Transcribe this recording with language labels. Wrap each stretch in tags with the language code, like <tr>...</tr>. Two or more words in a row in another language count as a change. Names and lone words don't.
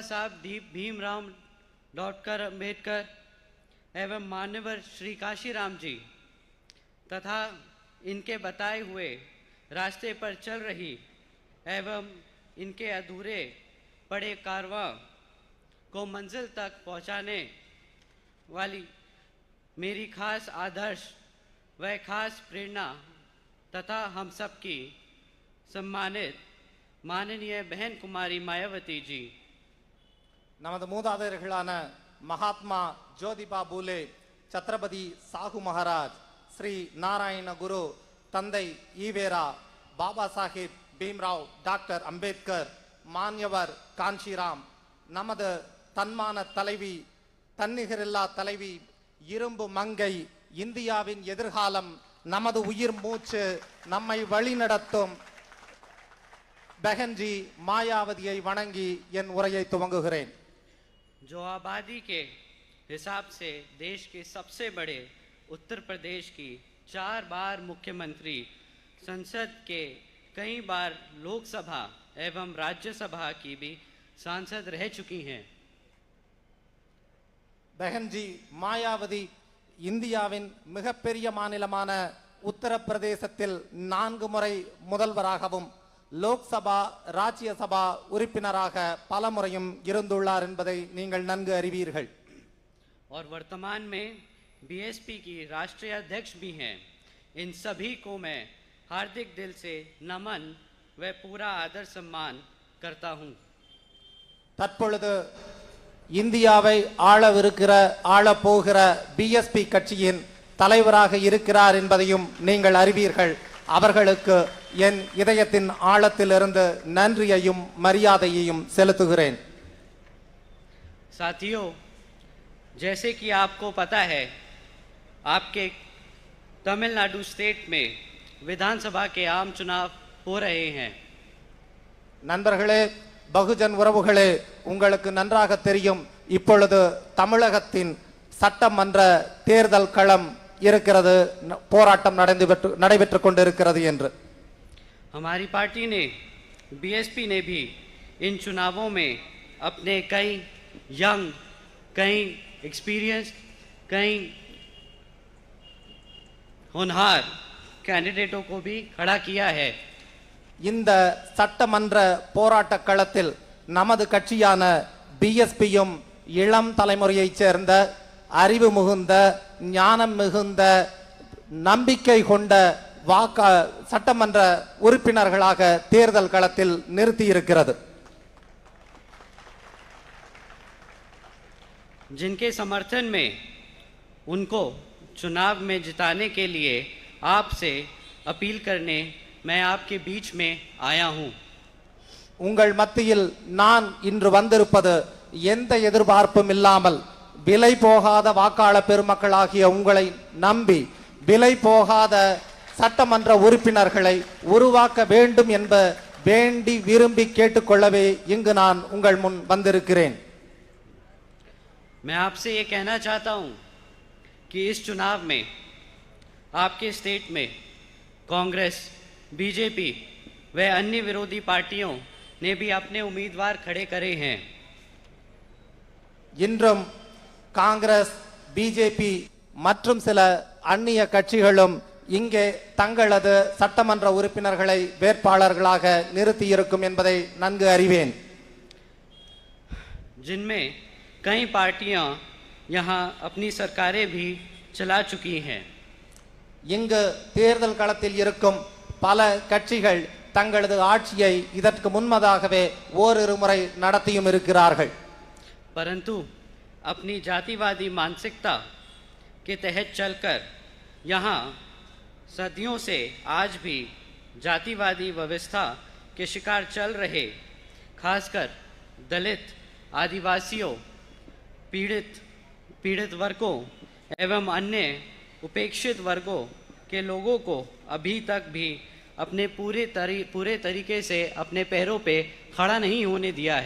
<hi>साहब भीमराव डॉक्टर अम्बेडकर एवं मान्यवर श्री काशीराम जी तथा इनके बताए हुए रास्ते पर चल रही एवं इनके अधूरे पड़े कारवां को मंजिल तक पहुंचाने वाली मेरी खास आदर्श व खास प्रेरणा तथा हम सब की सम्मानित माननीय बहन कुमारी मायावती जी,</hi> <ta>நமது மூதாதையர்களான மகாத்மா ஜோதிபா பூலே, சத்ரபதி சாகு மகாராஜ், ஸ்ரீ நாராயண குரு, தந்தை ஈவேரா, பாபா சாஹிப் பீம்ராவ் டாக்டர் அம்பேத்கர், மான்யவர் காஞ்சிராம், நமது தன்மான தலைவி, தன்னிகரில்லா தலைவி, இரும்பு மங்கை, இந்தியாவின் எதிர்காலம், நமது உயிர் மூச்சு, நம்மை வழிநடத்தும் பெஹன்ஜி மாயாவதியை வணங்கி என் உரையை துவங்குகிறேன்.</ta> <hi>जो आबादी के हिसाब से देश के सबसे बड़े उत्तर प्रदेश की 4 बार मुख्यमंत्री, संसद के कई बार लोकसभा एवं राज्यसभा की भी सांसद रह चुकी हैं।</hi> <ta>பெஹன்ஜி மாயாவதி இந்தியாவின் மிகப்பெரிய மாநிலமான உத்தரப்பிரதேசத்தில் 4 முறை முதல்வராகவும் லோக்சபா, ராஜ்யசபா உறுப்பினராக பல முறையும் இருந்துள்ளார் என்பதை நீங்கள் நன்கு அறிவீர்கள்.</ta> <hi>और वर्तमान में बीएसपी की राष्ट्रीय अध्यक्ष भी हैं। इन सभी को मैं हार्दिक दिल से नमन व पूरा आदर सम्मान करता हूँ।</hi> <ta>தற்பொழுது இந்தியாவை ஆளப்போகிற பிஎஸ்பி கட்சியின் தலைவராக இருக்கிறார் என்பதையும் நீங்கள் அறிவீர்கள். அவர்களுக்கு என் இதயத்தின் ஆழத்திலிருந்து நன்றியையும் மரியாதையையும் செலுத்துகிறேன்.</ta> <hi>साथियों, जैसे कि आपको पता है, आपके तमिलनाडु स्टेट में विधानसभा के आम चुनाव हो रहे हैं.</hi> <ta>நண்பர்களே, பகுஜன் உறவுகளே, உங்களுக்கு நன்றாக தெரியும், இப்பொழுது தமிழகத்தின் சட்டமன்ற தேர்தல் களம் இருக்கிறது, போராட்டம் நடைபெற்றுக் கொண்டிருக்கிறது என்று.</ta> <hi>हमारी पार्टी ने, बीएसपी ने भी इन चुनावों में अपने कई यंग, कई एक्सपीरियंस, कई होनहार कैंडिडेटों को भी खड़ा किया है.</hi> <ta>இந்த சட்டமன்ற போராட்ட களத்தில் நமது கட்சியான பிஎஸ்பியும் இளம் தலைமுறையைச் சேர்ந்த அறிவு மிகுந்த, ஞானம் மிகுந்த, நம்பிக்கை கொண்ட சட்டமன்ற உறுப்பினர்களாக தேர்தல் களத்தில் நிறுத்தியிருக்கிறது.</ta> <hi>जिनके समर्थन में उनको चुनाव में जिताने के लिए आपसे अपील करने मैं आपके बीच में आया हूं.</hi> <ta>உங்கள் மத்தியில் நான் இன்று வந்திருப்பது எந்த எதிர்பார்ப்பும் இல்லாமல் விலை போகாத வாக்காளர் பெருமக்களாகிய உங்களை நம்பி விலை போகாத சட்டமன்ற உறுப்பினர்களை உருவாக்க வேண்டும் என்ப வேண்டி விரும்பி கேட்டுக்கொள்ளவே இங்கு நான் உங்கள் முன் வந்திருக்கிறேன்.</ta> <hi>मैं आपसे ये कहना चाहता हूं कि इस चुनाव में आपके स्टेट में कांग्रेस, बीजेपी व अन्य विरोधी पार्टियों ने भी अपने उम्मीदवार खड़े करे हैं.</hi> <ta>இன்றும் காங்கிரஸ், பிஜேபி மற்றும் சில அந்நிய கட்சிகளும் இங்கே தங்களது சட்டமன்ற உறுப்பினர்களை வேட்பாளர்களாக நிறுத்தியிருக்கும் என்பதை நன்கு அறிவேன்.</ta> <hi>जिनमें कई पार्टियां यहां अपनी सरकारें भी चला चुकी हैं.</hi> <ta>இங்கு தேர்தல் களத்தில் இருக்கும் பல கட்சிகள் தங்களது ஆட்சியை இதற்கு முன்னதாகவே ஓரிரு முறை நடத்தியும் இருக்கிறார்கள்.</ta> <hi>परंतु अपनी जातिवादी मानसिकता के तहत चलकर यहाँ सदियों से आज भी जातिवादी व्यवस्था के शिकार चल रहे खासकर दलित, आदिवासियों, पीड़ित वर्गों एवं अन्य उपेक्षित वर्गों के लोगों को अभी तक भी अपने पूरे तरीके से अपने पैरों पे खड़ा नहीं होने दिया है.</hi>